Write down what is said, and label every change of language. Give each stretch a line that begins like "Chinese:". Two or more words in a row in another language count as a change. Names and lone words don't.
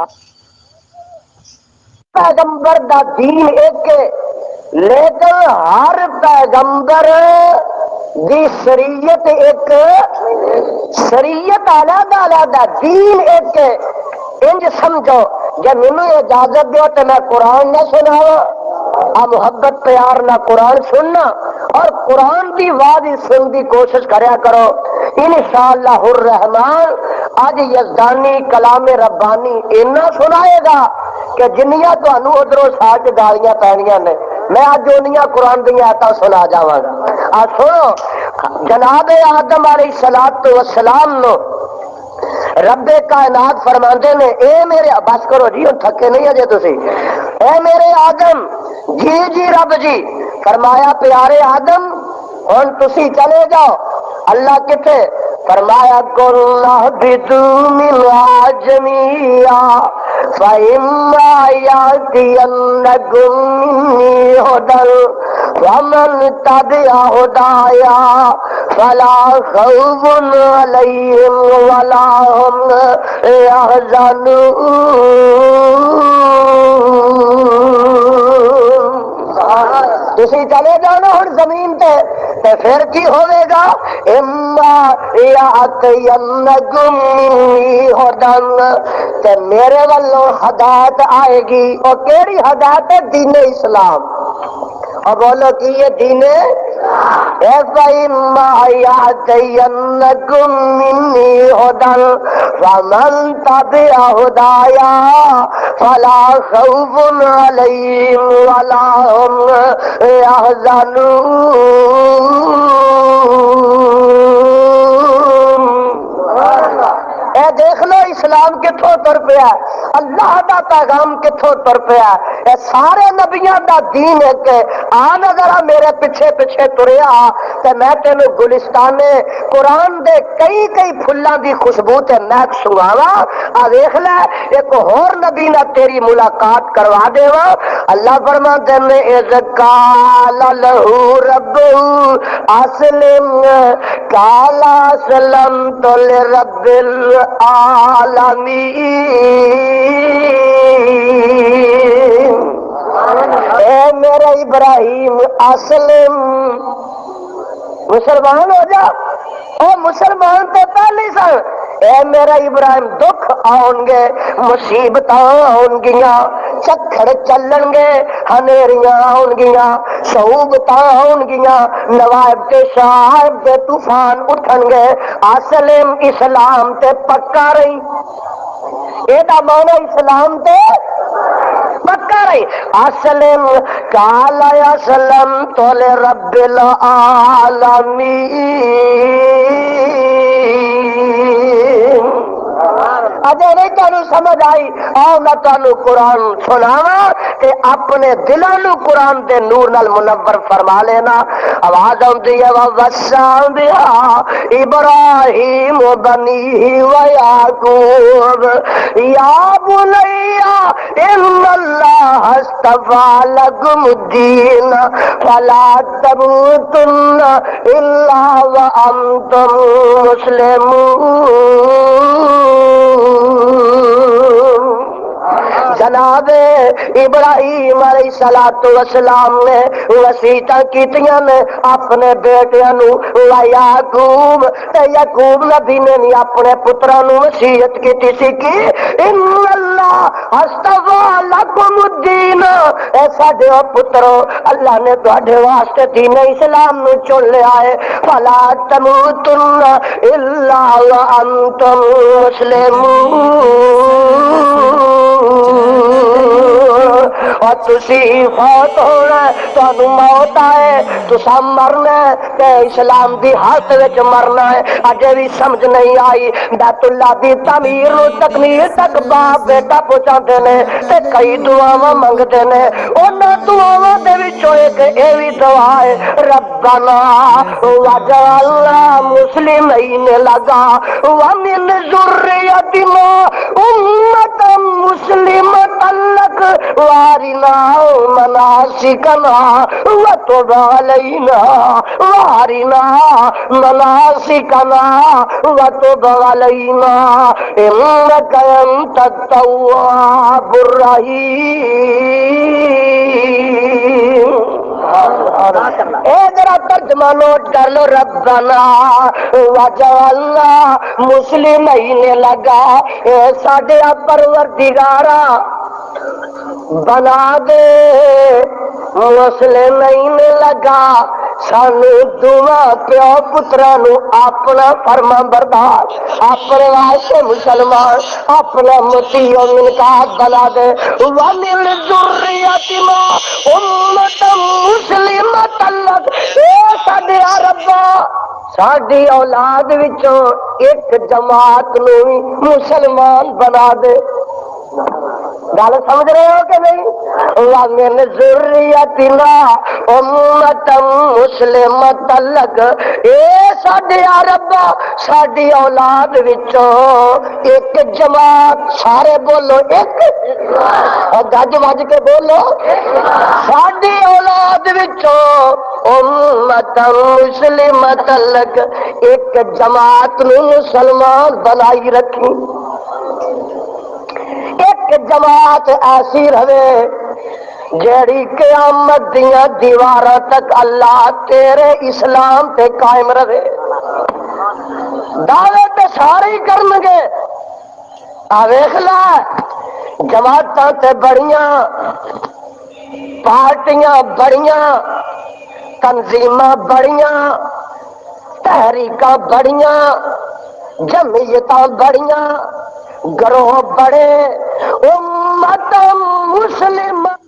Punjabi: پیغمبر دا دین ایک لیکن ہر پیغمبر دی شریعت ایک شریعت علیحدہ علیحدہ دین ایک انج سمجھو جب مینوں اجازت دیو تو میں قرآن نہ سناواں محبت پیار نہ قرآن سننا اور قرآن کی آواز سن کی کوشش کریا کرو
Arabic: انشاءاللہ الرحمن
Punjabi: اج یزدانی کلام ربانی اینا سنائے گا کہ جنیاں تانوں ادھروں ساج گالیاں پینیاں نے میں اج اونیاں قرآن دی آیتاں سنا جاواں گا آ سنو جناب آدم
Arabic: علیہ السلام
Punjabi: نو رب کائنات فرماندے نے اے میرے بس کرو جی ہن تھکے نہیں اجے تسی اے میرے آدم جی جی رب جی فرمایا پیارے آدم ہن تسی چلے جاؤ اللہ کتے فرمایا
Arabic: قُلْ اهْبِطُوا مِنْهَا جَمِيعًا فَإِمَّا يَأْتِيَنَّكُم مِّنِّي هُدًى فَمَن تَبِعَ هُدَايَ فَلَا خَوْفٌ عَلَيْهِمْ وَلَا هُمْ يَحْزَنُونَ
Punjabi: تسی چلے جاؤ نا ہن زمین تے پھر کی ہوئے گا
Arabic: اما یاتینکم منی ھدی
Punjabi: تے میرے والوں ہدایت آئے گی اور کیڑی ہدایت ہے دین اسلام اور بولو کہ یہ دین
Arabic: فَإِمَّا يَأْتِيَنَّكُم مِّنِّي هُدًى فَمَن تَبِعَ هُدَايَ فَلَا خَوْفٌ عَلَيْهِمْ وَلَا هُمْ يَحْزَنُونَ
Punjabi: اے دیکھ لو اسلام کتھوں تر پیا اللہ دا پیغام کتھوں تر پیا اے سارے نبیاں دا دین ہے کہ آن اگر میرے پیچھے پیچھے تریا تے میں تینوں گلستان قرآن دے کئی کئی پھلاں دی خوشبو تے مہک سنگاواں آ دیکھ لے ایک ہور نبی نال تیری ملاقات کروا دیواں اللہ فرماندے نے
Arabic: اذ قال لہ رب اسلم قال اسلمت لرب العالمین
Punjabi: اے میرا ابراہیم اسلم مسلمان ہو جا او مسلمان تو پہلے سن اے میرا ابراہیم دکھ آؤن گے مصیبت آؤن گیاں چکھڑ چلن گے ہنیریاں آؤن گیاں صعوبتاں آؤن گیاں نوائب تے شائب تے طوفان اٹھن گے اسلم اسلام تے پکا رہی اے دا معنی اسلام تے پکا رہی
Arabic: اسلم قال اسلمت لرب العالمین
Punjabi: اجے نہیں تانوں سمجھ آئی؟ آؤ میں تانوں قرآن سناواں تے اپنے دلاں نوں قرآن دے نور نال منور فرما لینا۔ آواز آندی ہے
Arabic: وَوَصَّى بِهَا إِبْرَاهِيمُ بَنِيهِ وَيَعْقُوبُ يَا بُنَيَّ إِنَّ اللَّهَ اصْطَفَى لَكُمُ الدِّينَ فَلَا تَمُوتُنَّ إِلَّا وَأَنْتُمْ مُسْلِمُونَ۔
Punjabi: جناب ابراہیم
Arabic: علیہ السلام
Punjabi: نے وصیتاں کیتیاں نے اپنے بیٹیاں نوں، یعقوب تے یعقوب نبی نے بھی اپنے پتراں نوں وصیت کیتی سی کہ
Arabic: ان اللہ اصطفیٰ لکم الدین،
Punjabi: اے ساڈے پترو اللہ نے تواڈے واسطے دین اسلام نوں چن لیا ہے،
Arabic: فلا تموتن الا وانتم مسلمون۔
Punjabi: اور تسی فوت ہونا، تانوں موت آئے، تسا مرنا ہے تے اسلام دی حالت وچ مرنا ہے۔ اجے بھی سمجھ نہیں آئی؟ بیت اللہ دی تعمیر نوں تکمیل تک باپ بیٹا پہنچاندے نے تے کئی دعاواں منگدے نے، انہاں دعاواں دے وچوں ایک اے وی دعا ہے
Arabic: ربنا وجعلنا مسلمین لگا ومن ذریتنا امة مسلمة لك وارنا مناسکنا وتب علینا وارنا مناسکنا وتب علینا انک انت التواب الرحیم۔
Punjabi: اے ذرا ترجمہ نوٹ کر لو،
Arabic: ربنا وجعلنا مسلمین لگا،
Punjabi: اے ساڈے پروردگارا بنا دے
Arabic: مسلمین لگا،
Punjabi: سانو دونوں پیو پتراں نوں اپنا فرما بردار، اپنے واسطے مسلمان، اپنا مطیع و منقاد بنا دے،
Arabic: وَمِن ذُرِّيَّتِنَا أُمَّةً مُسْلِمَةً لَكَ،
Punjabi: اے ساڈے ربا ساڈی اولاد وچوں ایک جماعت نوں مسلمان بنا دے۔ گل سمجھ رہے ہو کہ نہیں؟
Arabic: وَمِن ذُرِّيَّتِنَا أُمَّةً مُسْلِمَةً لَكَ،
Punjabi: اے ساڈے ربا ساڈی اولاد وچوں ایک جماعت، سارے بولو ایک، گج وج کے بولو، ساڈی اولاد وچوں
Arabic: أُمَّةً مُسْلِمَةً لَكَ،
Punjabi: ایک جماعت نوں مسلمان بنائی رکھی، ایک جماعت ایسی رہے جیڑی قیامت دیاں دیواراں تک اللہ تیرے اسلام تے قائم رہے۔ دعوے تے سارے ہی کرن گے، آ ویکھ لے جماعتاں تے بڑیاں، پارٹیاں بڑیاں، تنظیماں بڑیاں، تحریکاں بڑیاں، جمعیتاں بڑیاں، گروہ بڑے، امت مسلم